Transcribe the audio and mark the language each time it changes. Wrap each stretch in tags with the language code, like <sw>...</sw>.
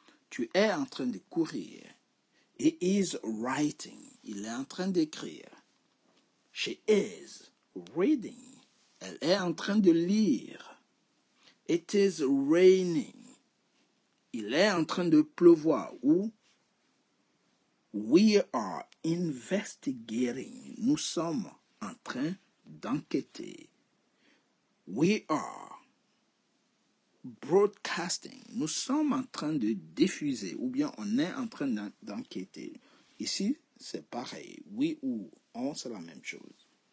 <fr>Tu es en train de courir.</fr> <en>He is writing.</en> <fr>Il est en train d'écrire.</fr> <en>She is reading.</en> <fr>Elle est en train de lire.</fr> <en>It is raining.</en> <fr>Il est en train de pleuvoir.</fr> <en>Ou we are investigating.</en> <fr>Nous sommes en train d'enquêter.</fr> <en>We are broadcasting.</en> <fr>Nous sommes en train de diffuser ou bien on est en train d'enquêter. Ici, c'est pareil. We ou on, c'est la même chose.</fr>